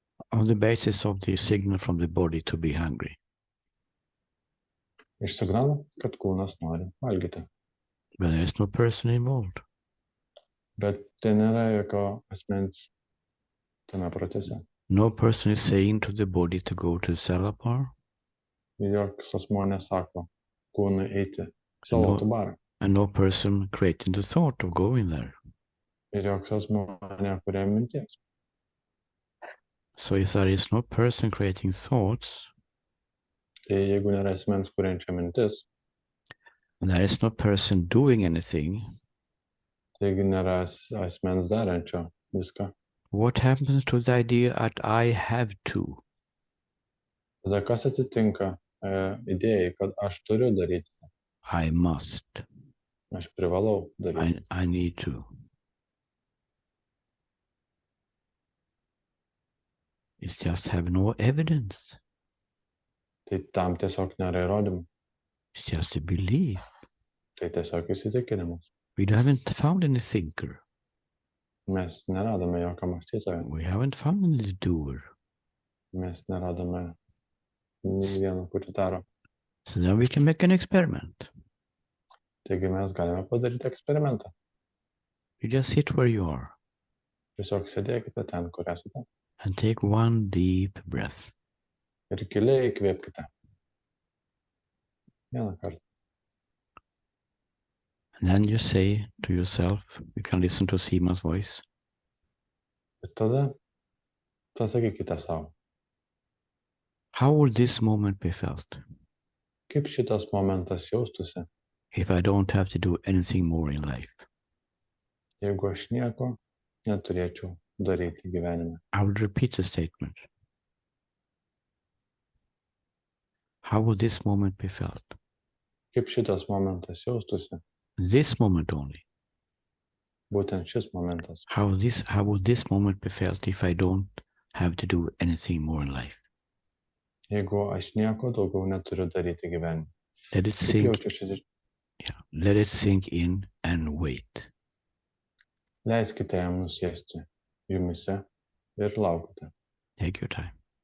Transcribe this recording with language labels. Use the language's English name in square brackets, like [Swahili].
[English] on the basis of the signal from the body to be hungry. [Lithuanian] iš signalo, kad kūnas nori valgyti. [English] But there is no person involved. [Lithuanian] Bet tai nėra jokio asmens tame procese. [English] No person is saying to the body to go to the salad bar, [Lithuanian] Joks asmuo nesako kūnui eiti į salotų barą. [English] and no person creating the thought of going there. [Lithuanian] Ir joks asmuo nekuria minties. [English] So if there is no person creating thoughts, [Lithuanian] Tai jeigu nėra asmens kuriančia mintis, [English] and there is no person doing anything, [Lithuanian] tai jeigu nėra asmens darančio viską, [English] what happens to the idea that I have to? [Lithuanian] tada kas atsitinka idėjai, kad aš turiu daryti, [English] I must. [Lithuanian] aš privalau daryti. [English] I need to. It just have no evidence. [Lithuanian] Tai tam tiesiog nėra įrodymų. [English] It's just a belief. [Lithuanian] Tai tiesiog įsitikinimas. [English] We haven't found any thinker. [Lithuanian] Mes neradome jokio mąstytojo. [English] We haven't found any doer. [Lithuanian] Mes neradome nei vieno, kuris daro. [English] So then we can make an experiment. [Lithuanian] Taigi mes galime padaryti eksperimentą. [English] You just sit where you are [Lithuanian] Tiesiog sėdėkite ten, kur esate. [English] and take one deep breath. [Lithuanian] Ir giliai įkvėpkite. Vieną kartą. [English] And then you say to yourself, you can listen to Sima's voice, [Lithuanian] Ir tada pasakykite savo, [English] how would this moment be felt [Lithuanian] kaip šitas momentas jaustųsi, [English] if I don't have to do anything more in life? [Lithuanian] jeigu aš nieko neturėčiau daryti gyvenime. [English] I will repeat the statement. How would this moment be felt? [Lithuanian] Kaip šitas momentas jaustųsi, [English] This moment only. [Lithuanian] būtent šis momentas. [English] How would this moment be felt if I don't have to do anything more in life? [Lithuanian] Jeigu aš nieko daugiau neturiu daryti gyvenime. [English] Let it sink. [Lithuanian] jaučiasi, [English] Let it sink in and wait. [Lithuanian] leiskite jam nusėsti jumise ir laukite. [English] Take your time.